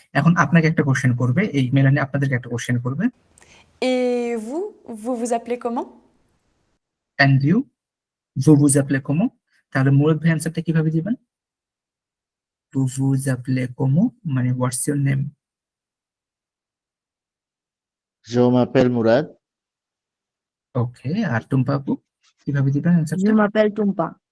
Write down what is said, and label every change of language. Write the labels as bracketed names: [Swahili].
[Bangla] এখন আপনাকে একটা কোশ্চেন করবে, এই মেলানি আপনাদেরকে একটা কোশ্চেন করবে। [French] Et vous, vous vous appelez comment? [English] and you, [French] vous vous appelez comment? [Bangla] তাহলে মুরাদ ভাই অ্যান্সারটা কিভাবে দিবেন? [French] vous vous appelez comment [Bangla] মানে [English] What's your name. [French] Je m'appelle Mourad. [Bangla] ওকে, আর টুম্পা আপু? কিভাবে দিবেন [French] Je [Bangla] অ্যান্সারটা? [French] m'appelle Tumpa.